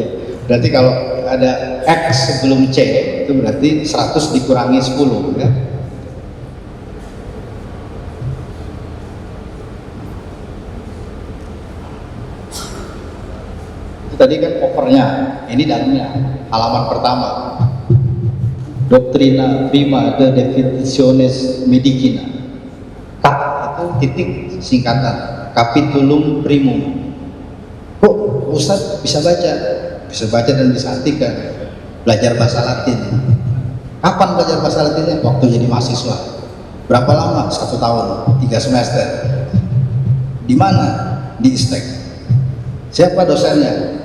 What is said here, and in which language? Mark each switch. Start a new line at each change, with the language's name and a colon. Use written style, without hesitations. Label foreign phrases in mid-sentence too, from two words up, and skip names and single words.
Indonesian: Berarti kalau ada X sebelum C itu berarti 100 dikurangi 10 ya. Itu tadi kan covernya, ini dalamnya halaman pertama.
Latin: Doctrina prima de definitiones medicina.
Indonesian: Kap itu titik singkatan,
Latin: capitulum primum.
Indonesian: Kok Ustadz bisa baca dan bisa artikan, belajar bahasa Latin. Kapan belajar bahasa Latinnya? Waktu jadi mahasiswa. Berapa lama? 1 tahun, 3 semester. Di mana? Di ISTEC. Siapa dosennya?